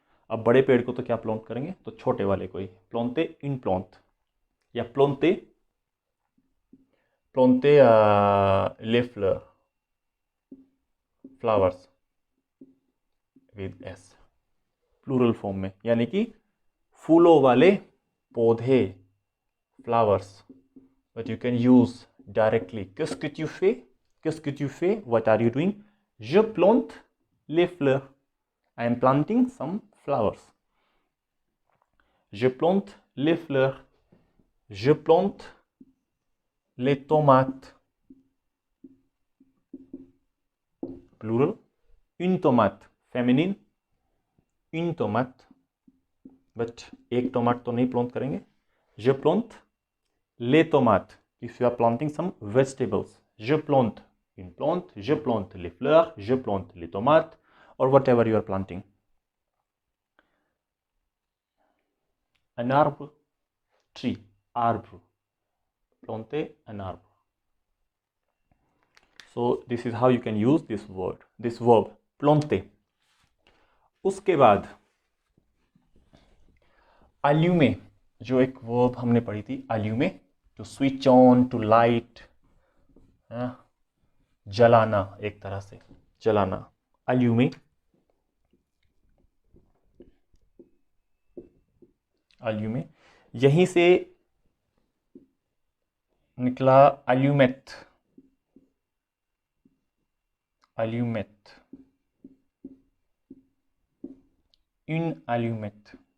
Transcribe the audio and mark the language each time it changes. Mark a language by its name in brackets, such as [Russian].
[Hindi] अब बड़े पेड़ को तो क्या प्लांट करेंगे, तो छोटे वाले को ही प्लांटे इन प्लांट, या प्लांटे, प्लांटे ले flower, flowers with S, plural form में, यानी कि फूलों वाले पौधे, flowers. [English] but you can use directly [French] qu'est-ce que tu fais, qu'est-ce que tu fais, [English] what are you doing, [French] je plante les fleurs, [English] I am planting some flowers, [French] je plante les fleurs, je plante les tomates, plural, une tomate, féminine, une tomate, [Hindi] but एक टोमाट तो नहीं plant करेंगे। [French] je plante les tomates, [English] if you are planting some vegetables, [French] je plante une plante, je plante les fleurs, je plante les tomates, [English] or whatever you are planting. [French] Un arbre, tree, arbre, planter un arbre. [English] So this is how you can use this word, this verb, planter. [Hindi] उसके बाद allumer, जो एक verb हमने पढ़ी थी allumer, [English] to switch on, to light, [Hindi] जलाना, एक तरह से जलाना, allumer, allumer। [French] यहीं से निकला allumette, allumette, une allumette,